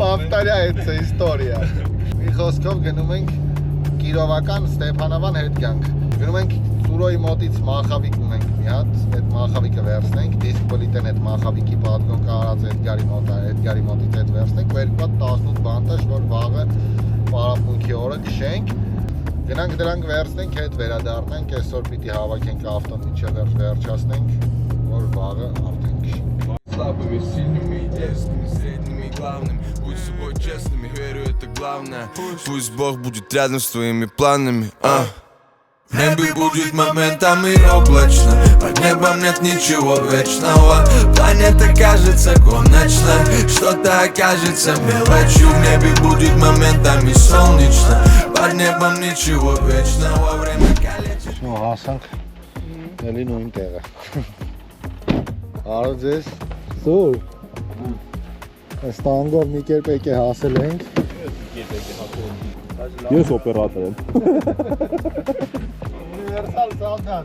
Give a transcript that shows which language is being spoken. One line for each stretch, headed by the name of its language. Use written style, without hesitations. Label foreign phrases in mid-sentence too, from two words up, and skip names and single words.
Armenian: Պավտարյա հետ է իստորիա։ Մի խոսքով գնում ենք Կիրովական Ստեփանավան հետ կյանք։ Գնում ենք Սուրոյի մոտից մախավիկ ունենք մի հատ, այդ մախավիկը վերցնենք, դիսկ պոլիտեն այդ մախավիկի պատգոն կարած Էդգարի մոտից այդ վերցնենք, ու երկու հատ 18 բանտաշ, որ վաղը պարապմունքի օրը քշենք, գնանք դրանք վերցնենք, հետ վերադառնանք, այսօր պիտի հավաքենք ավտոն միջև վերջացնենք, որ վաղը արդեն քշենք։
Russian: Слабыми, сильными, единственными, средними и главными. Будь с собой честными, верю, это главное. Пусть Бог будет рядом с твоими планами. В небе будет моментами облачно. Под небом нет ничего вечного. Планета кажется конечной. Что-то окажется мелочью. В небе будет моментами солнечно. Под небом ничего вечного. Время калечит.
Armenian: Շո հասանք էլի նույն տեղը։ Արո ձեզ Սուր Այս տանգով մի կերպ եկե հասել ենք Ես օպերատոր եմ
Russian: Универсальный солдат